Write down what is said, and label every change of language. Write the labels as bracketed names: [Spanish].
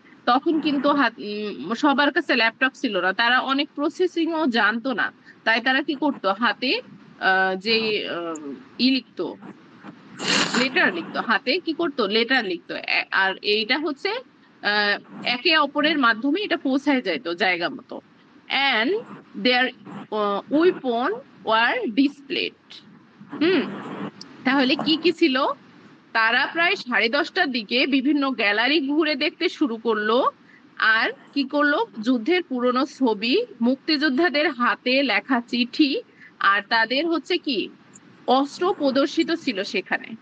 [Bangla] তখন কিন্তু সবার কাছে ল্যাপটপ ছিল না, তারা অনেক প্রসেসিং ও জানতো না। তাই তারা কি করতো? হাতে যে লিখতো, লেটার লিখতো, হাতে কি করতো? লেটার লিখতো। আর এইটা হচ্ছে একে অপরের মাধ্যমে এটা পৌঁছায় যেত জায়গা মতো। [English] and their weapon were displayed। [Bangla] তাহলে কি কি ছিল? তারা প্রায় 10:30টার দিকে বিভিন্ন গ্যালারি ঘুরে দেখতে শুরু করলো। আর কি করলো? যুদ্ধের পুরনো ছবি, মুক্তিযোদ্ধাদের হাতে লেখা চিঠি, আর তাদের হচ্ছে কি অস্ত্র প্রদর্শিত ছিল সেখানে।